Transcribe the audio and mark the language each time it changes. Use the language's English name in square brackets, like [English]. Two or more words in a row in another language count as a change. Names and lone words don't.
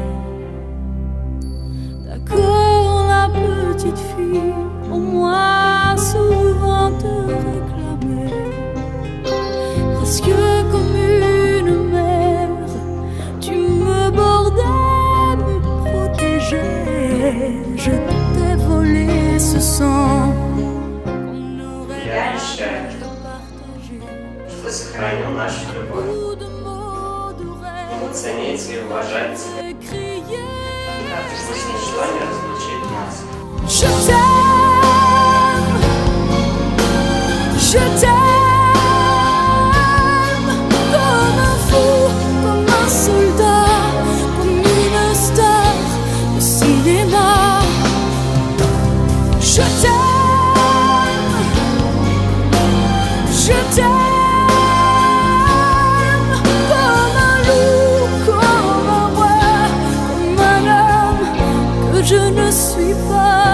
[French] D'accord, la petite fille, au moins souvent te réclamait, presque comme une mère. Tu me bordais, me protégeais. Je t'ai volé ce sang qu'on aurait dû partager. [Russian] Что сохранил нашу любовь. Буду ценить и уважать тебя. Пусть ничто не разлучит нас. [French] Je t'aime, je t'aime, comme un fou, comme un soldat, comme une star de cinéma. Je t'aime, je t'aime, comme un loup, comme un roi, comme un homme que je ne suis pas.